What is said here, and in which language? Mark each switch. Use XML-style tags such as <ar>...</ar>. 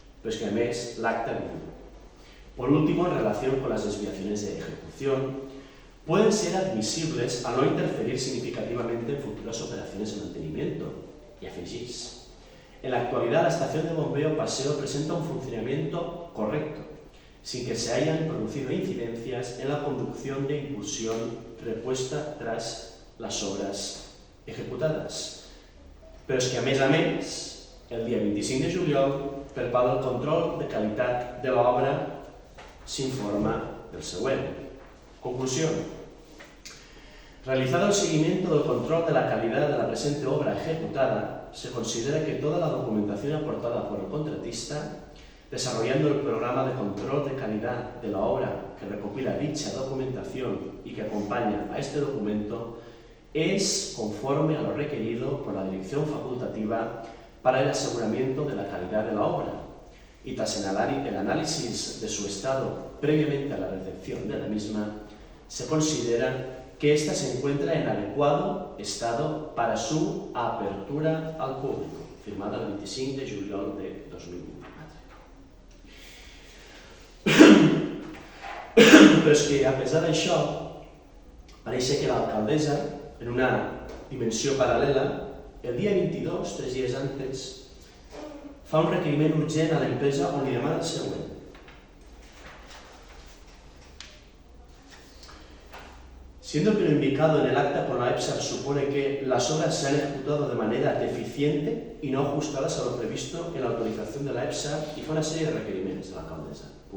<es>Pero es que además</es> <ca>l'acta diu:</ca> <es>por último, en relación con las desviaciones de ejecución, pueden ser admisibles al no interferir significativamente en futuras operaciones de mantenimiento. Y</es> <ca>afegís:</ca> <es>en la actualidad, la estación de bombeo Paseo presenta un funcionamiento correcto, sin que se hayan producido incidencias en la conducción de impulsión repuesta tras las obras ejecutadas.</es> <ca>Però és que, a més, el dia 25 de juliol, per part del control de qualitat de l'obra, s'informa del següent.</ca> <es>Conclusión. Realizado el seguimiento del control de la calidad de la presente obra ejecutada, se considera que toda la documentación aportada por el contratista, desarrollando el programa de control de calidad de la obra que recopila dicha documentación y que acompaña a este documento, es conforme a lo requerido por la Dirección Facultativa para el aseguramiento de la calidad de la obra, y tras el análisis de su estado previamente a la recepción de la misma, se considera que ésta se encuentra en adecuado estado para su apertura al público, firmada el 25 de juliol de 2024.</es> <ca>Però és que, a pesar d'això, pareix que l'alcaldessa, en una dimensió paral·lela, el dia 22, 3 dies antes, fa un requeriment urgent a l'empresa on li demana el següent.</ca> <es>Siendo que lo indicado en el acta con la EPSA supone que las obras se han ejecutado de manera deficiente y no ajustadas a lo previsto en la autorización de la EPSA,</es> <ca>y fa una sèrie de requeriments de l'alcaldessa.</ca>